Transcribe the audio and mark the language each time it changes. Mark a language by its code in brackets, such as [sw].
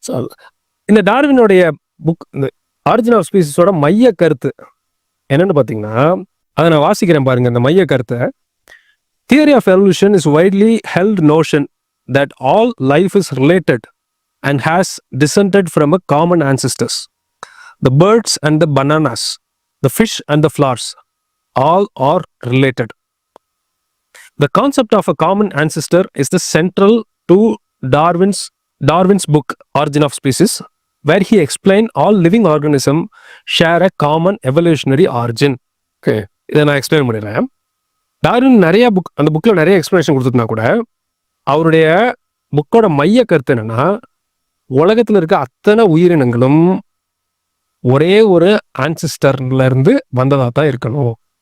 [ta] So இந்த டார்வினுடைய book, இந்த origin of ஸ்பீசிஸோட மைய கருத்து என்னன்னு பார்த்தீங்கன்னா, அதை நான் வாசிக்கிறேன் பாருங்க இந்த மைய கருத்தை. [en] Theory of evolution is widely held notion that all life is related and has descended from a common ancestors. The birds and the bananas, the fish and the flowers, all are related. The concept of a common ancestor is the central to Darwin's book Origin of Species, where he explained all living organisms share a common evolutionary origin. [ta] Okay, இதை நான் explain பண்ணிடுறேன். Darwin நிறைய book, அந்த புக்கில் நிறைய explanation கொடுத்துருந்தா கூட அவருடைய புக்கோட மைய கருத்து என்னன்னா, உலகத்தில் இருக்க அத்தனை உயிரினங்களும் ஒரே ஒரு ஆன்சிஸ்டர்ல இருந்து வந்ததா தான் இருக்கணும்.